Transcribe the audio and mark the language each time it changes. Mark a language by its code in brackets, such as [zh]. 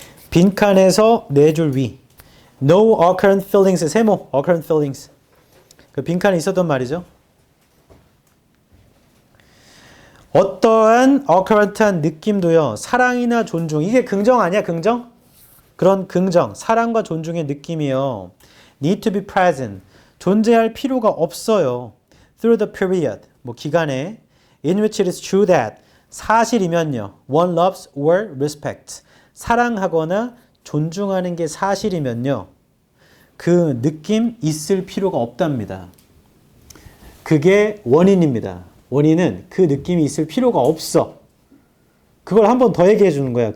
[ko] 빈칸에서 4줄 위 [en] No occurrent feelings [ko] 세모 occurrent feelings 그 빈칸에 있었던 말이죠. 어떠한 occurrent한 느낌도요. 사랑이나 존중 이게 긍정 아니야 긍정? 그런 긍정 사랑과 존중의 느낌이요. [en] Need to be present [ko] 존재할 필요가 없어요. [en] Through the period [ko] 뭐 기간에 [en] in which it is true that [ko] 사실이면요. [en] One loves or respects [ko] 사랑하거나 존중하는 게 사실이면요. 그 느낌 있을 필요가 없답니다. 그게 원인입니다. 원인은 그 느낌이 있을 필요가 없어. 그걸 한 번 더 얘기해 주는 거야.